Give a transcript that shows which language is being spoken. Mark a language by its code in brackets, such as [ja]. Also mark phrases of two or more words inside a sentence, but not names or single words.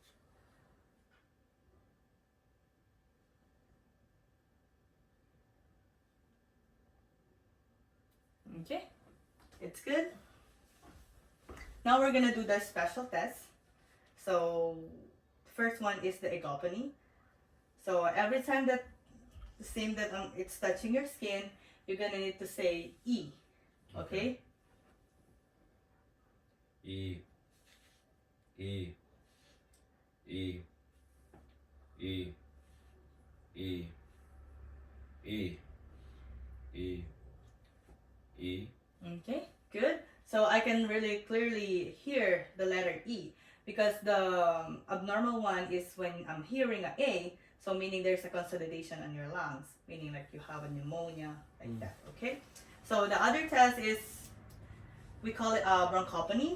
[en] Okay, it's good. Now we're gonna do the special test. So first one is the egopony. So every time that the same that it's touching your skin, you're gonna need to say E. Okay? E. E. E. E. E. E. E. E. Okay, good. So I can really clearly hear the letter E because the abnormal one is when I'm hearing a A, so meaning there's a consolidation on your lungs, meaning like you have a pneumonia, like that, okay? So the other test is, we call it bronchopony.